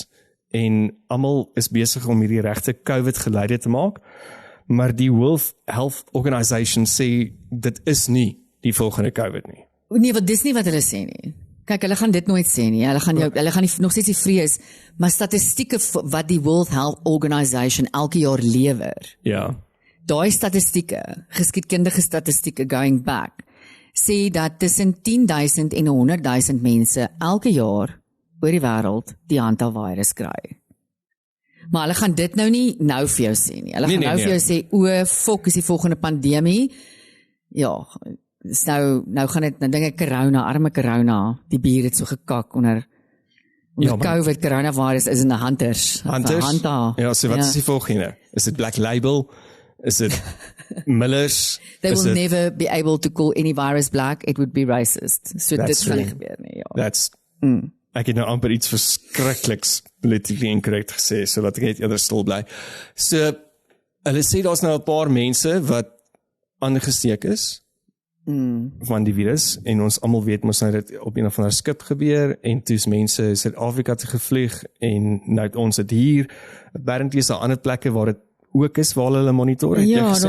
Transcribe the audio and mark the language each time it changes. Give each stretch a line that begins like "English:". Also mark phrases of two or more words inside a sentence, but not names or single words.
Afrikaans: En almal is besig om hierdie regte COVID geleide te maak, maar die World Health Organization sê dit is nie die volgende COVID nie. Nee, want dis nie wat hulle sê nie. Kyk, hulle gaan dit nooit sê nie. Hulle gaan nog steeds die vrees, maar statistieke wat die World Health Organization elke jaar lewer. Ja. Daai statistieke, geskiedkundige statistieke
English: going back,
Afrikaans: sê dat tussen 10,000 en 100,000 mense elke jaar oor die wêreld die hantavirus kry. Maar hulle gaan dit nou nie nou vir jou sê nie. Hulle gaan vir jou sê, o, fok, is die volgende pandemie. Ja, dis nou gaan dit, nou dink ek corona, arme corona, die bier het so gekak onder COVID, coronavirus is in die hunters. Ja, so wat is die volgende? Is dit Black Label? Is dit Miller's?
English: They will never be able to call any virus black, it would be racist.
Afrikaans: So dit gaan nie gebeur nie, ja. Ek het nou amper iets verskrikliks
English: politically incorrect
Afrikaans: gesê, so dat ek net eerder stil bly. So, hulle sê daar's nou 'n paar mense wat aangesteek is van die virus, en ons almal weet mos nou dit op een of ander skip gebeur, en toe's mense Suid-Afrika toe gevlieg, en nou het ons dit hier, apparently is daar ander plekke waar dit ook is, waar hulle monitor, het jy gesê?